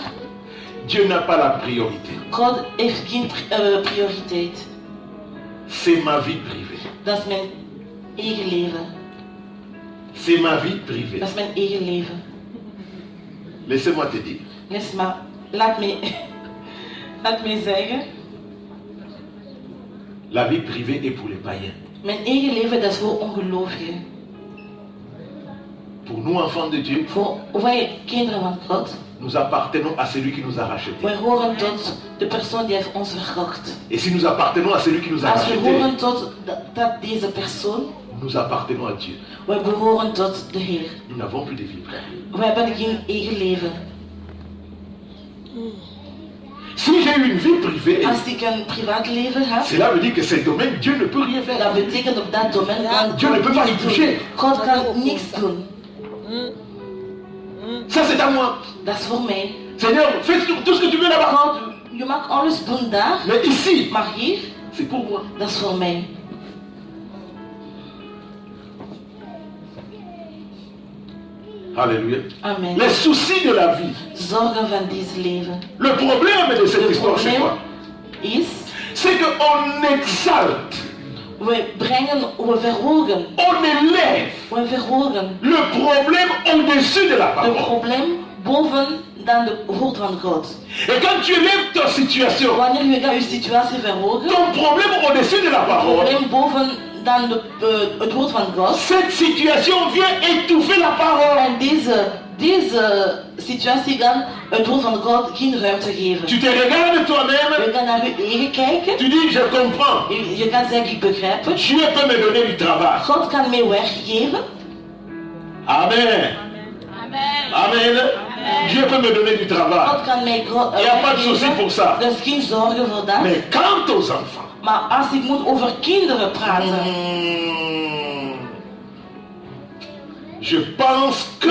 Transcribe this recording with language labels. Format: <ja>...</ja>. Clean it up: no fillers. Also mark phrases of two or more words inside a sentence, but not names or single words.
<fr>Dieu n'a pas la priorité.</fr> <nl>God heeft geen prioriteit.</nl> <fr>C'est ma vie privée.</fr> <nl>Dat is mijn eigen leven.</nl> <fr>C'est ma vie privée.</fr> <nl>Dat is mijn eigen leven.</nl> <fr>Laissez-moi te dire.</fr> <nl>Laat me zeggen,</nl> <fr>La vie privée est pour les païens.</fr> <nl>mijn eigen leven dat is voor ongelovigen.</nl> <fr>Pour nous, enfants de Dieu,</fr> <nl>Voor wij kinderen van God,</nl> <fr>nous appartenons à celui qui nous a rachetés.</fr> <nl>wij horen tot de persoon die heeft ons verkocht.</nl> <fr>Et si nous appartenons à celui qui nous a</fr> <nl>Als we</nl> <fr>rachetés,</fr> <nl>horen tot dat deze persoon,</nl> <fr>nous appartenons à Dieu.</fr> <nl>wij behoren tot de Heer.</nl> <fr>Nous n'avons plus de vie, frère.</fr> <nl>We hebben geen eigen leven.</nl> <fr>Si j'ai une vie privée,</fr> <nl>Als ik een privaatleven heb,</nl> <fr>cela veut dire que ce domaine, Dieu ne peut rien faire.</fr> <nl>dat betekent op dat domein kan</nl> <fr>Dieu ne peut pas y</fr> <nl>niks</nl> <fr>toucher.</fr> <nl>doen. God kan niks doen.</nl> <fr>Ça, c'est à moi.</fr> <nl>Dat is voor mij.</nl> <fr>Seigneur, fais tout ce que tu veux là-bas.</fr> <nl>God, je mag alles doen daar,</nl> <fr>Mais ici,</fr> <nl>maar hier,</nl> <fr>c'est pour moi.</fr> <nl>dat is voor mij.</nl> <fr>Alléluia.</fr> <nl>Amen.</nl> <fr>Les soucis de la vie.</fr> <nl>Zorgen van deze leven.</nl> <fr>Le problème de cette Le histoire, c'est</fr> <nl>probleem</nl> <fr>quoi?</fr> <nl>is,</nl> <fr>C'est qu'on exalte,</fr> <nl>we brengen, we verhogen.</nl> <fr>on élève</fr> <nl>We verhogen</nl> <fr>le problème au-dessus de la</fr> <nl>de</nl> <fr>parole.</fr> <nl>probleem boven dan de woord van God.</nl> <fr>Et quand tu élèves ta situation,</fr> <nl>Wanneer je gaat je situatie verhogen,</nl> <fr>ton problème au-dessus de la parole,</fr> <nl>probleem boven dan het woord van God.</nl> <fr>cette situation vient étouffer la parole.</fr> <nl>En deze situatie kan het woord van God geen ruimte geven.</nl> <fr>Tu te regardes toi-même,</fr> <nl>Je kan naar je eigen kijken.</nl> <fr>tu dis je comprends.</fr> <nl>Je kan zeggen, ik begrijp het.</nl> <fr>Dieu peut me donner du travail.</fr> <nl>God kan mij werk geven.</nl> <fr>Amen. Amen. Dieu peut me donner du travail.</fr> <nl>God kan mij</nl> <fr>Il n'y a pas de souci pour ça.</fr> <nl>Dus geen zorgen voor dat.</nl> <fr>Mais quant aux enfants,</fr> <nl>Maar als ik moet over kinderen praten,</nl> <fr>je pense que</fr>